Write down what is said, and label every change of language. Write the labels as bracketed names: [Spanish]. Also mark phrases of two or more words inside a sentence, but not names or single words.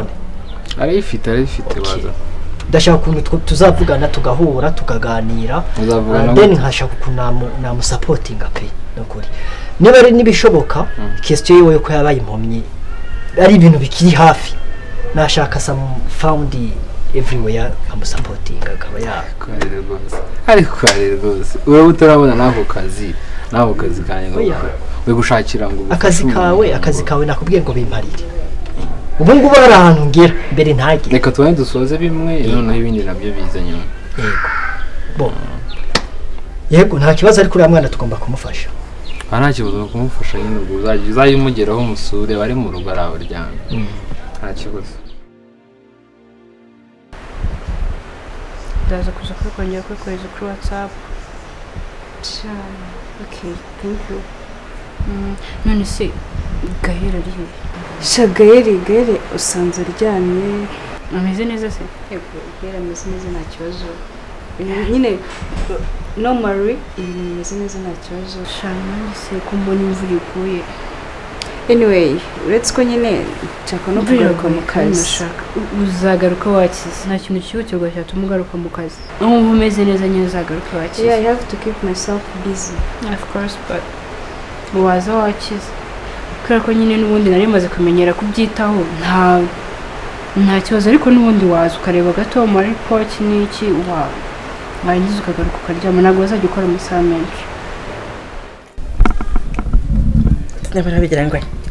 [Kinyarwanda] arayifite baza ndashaka ukuntu tuzavugana tugahura tukaganira then nkashaka ukuntu namusapotinga pe nukuri niba ari nibishoboka question yiwe ko yabaye impomyi ari ibintu bikiri hafi nashaka [English] some found everywhere [Kinyarwanda] amusapotinga akaba yakwarira rwose ariko kwarira rwose uraba utarabona n'ako kazi kanye ngo we gushakira ngo akazi kawe nakubwiye ngo bimparire ubu ngubu hari ahantu ngera mbere ntagire reka tubane dusoze bimwe noneho ibindi nabyo biza nyuma yego nta kibazo ariko uriya mwana tugomba kumufasha nta kibazo kumufasha nyine ubwo uzajya umugeraho umusure bari mu rugo ari abaryamye nta kibazo ndaza kuza kongera kwikohereza kuri WhatsApp cyane. [English] Okay, thank you. [Kinyarwanda] None se Gael ari he? Gael usanze aryamye ameze neza se? Yego, Gael ameze neza nta kibazo. Nyine normally ameze neza nta kibazo. Shana se kumbona imvura iguye. Anyway, [English] let's go [Kinyarwanda] nyine nshaka no kugaruka mu kazi. Uzagaruka wakize nta kintu cyihutirwa cyatuma ugaruka mu kazi. N'ubu umeze neza nyine uzagaruka wakize. [English] Yeah, I have to keep myself busy. Of course, but [Kinyarwanda] waza wakize. Kubera ko nyine n'ubundi nari maze kumenyera kubyitaho nta kibazo ariko n'ubundi waza ukareba gato mu report n'iki warangiza ukagaruka ukaryama ntabwo wazajya ukora amasaha menshi. Nyamara bigira ngo